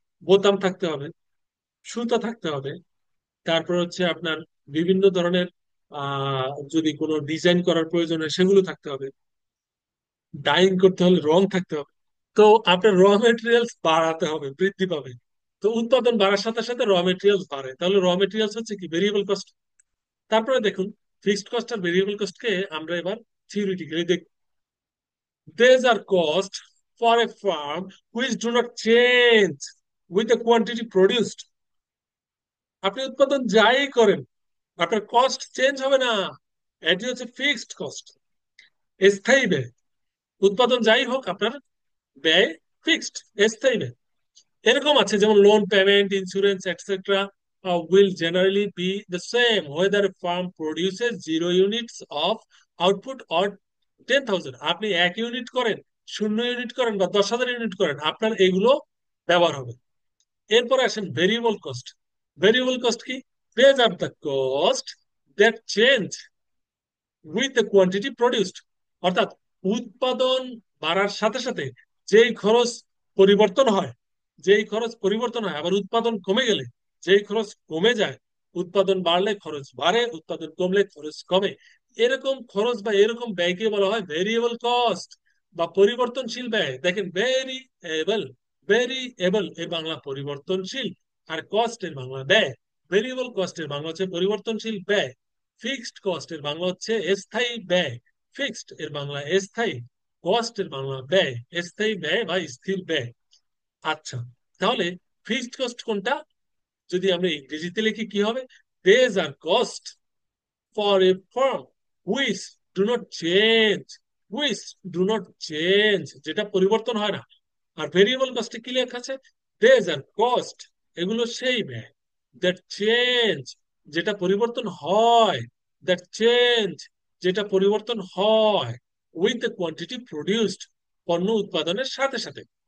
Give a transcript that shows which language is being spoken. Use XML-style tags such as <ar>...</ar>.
<bn>বোতাম থাকতে হবে, সুতা থাকতে হবে, তারপর হচ্ছে আপনার বিভিন্ন ধরনের যদি কোনো ডিজাইন করার প্রয়োজন হয় সেগুলো থাকতে হবে, ডাইং করতে হলে রং থাকতে হবে। তো আপনার র মেটেরিয়ালস বাড়াতে হবে, বৃদ্ধি পাবে। তো উৎপাদন বাড়ার সাথে সাথে র মেটেরিয়ালস বাড়ে, তাহলে র মেটেরিয়ালস হচ্ছে কি ভেরিয়েবল কস্ট। তারপরে দেখুন ফিক্সড কস্ট আর ভেরিয়েবল কস্টকে আমরা এবার থিওরিটিক্যালি দেখব।</bn> <en>These are costs for a farm which do not change with the quantity produced.</en> <bn>আপনি উৎপাদন যাই করেন, আপনার কস্ট চেঞ্জ হবে না। এটি হচ্ছে ফিক্সড কস্ট, স্থায়ী ব্যয়। উৎপাদন যাই হোক, আপনার ব্যয় ফিক্সড, স্থায়ী ব্যয়। এরকম আছে যেমন</bn> <en>Loan payment, insurance etcetera will generally be the same whether firm produces 0 units of output or 10,000।</en> <bn>আপনি 1 ইউনিট করেন, 0 ইউনিট করেন বা 10,000 ইউনিট করেন, আপনার এগুলো ব্যবহার হবে। এরপরে আসেন ভেরিয়েবল কস্ট। ভেরিয়েবল কস্ট কি?</bn> <en>These are the cost that change with the quantity produced.</en> <bn>অর্থাৎ উৎপাদন বাড়ার সাথে সাথে যেই খরচ পরিবর্তন হয়, যেই খরচ পরিবর্তন হয়, আবার উৎপাদন কমে গেলে যেই খরচ কমে যায়। উৎপাদন বাড়লে খরচ বাড়ে, উৎপাদন কমলে খরচ কমে। এরকম খরচ বা এরকম ব্যয়কে বলা হয় ভেরিয়েবল কস্ট বা পরিবর্তনশীল ব্যয়। দেখেন ভেরিয়েবল, ভেরিয়েবল এর বাংলা পরিবর্তনশীল, আর কস্ট এর বাংলা ব্যয়। ভেরিয়েবল কস্টের বাংলা হচ্ছে পরিবর্তনশীল ব্যয়, ফিক্সড কস্ট এর বাংলা হচ্ছে স্থায়ী ব্যয়। ফিক্সড এর বাংলা স্থায়ী, কস্ট এর বাংলা ব্যয়, স্থায়ী ব্যয় বা স্থির ব্যয়। আচ্ছা, তাহলে ফিক্সড কস্ট কোনটা? যদি আমরা ইংরেজিতে লিখি কি হবে?</bn> <en>These are cost for a firm which do not change, which do not change,</en> <bn>যেটা পরিবর্তন হয় না। আর ভেরিয়েবল কস্টে কি লেখা আছে?</bn> <en>These are cost,</en> <bn>এগুলো সেই ব্যয়,</bn> <en>that change</en> <bn>যেটা পরিবর্তন হয়,</bn> <en>that change,</en> <bn>যেটা পরিবর্তন হয়</bn> <en>with the quantity produced,</en> <bn>পণ্য উৎপাদনের সাথে সাথে।</bn>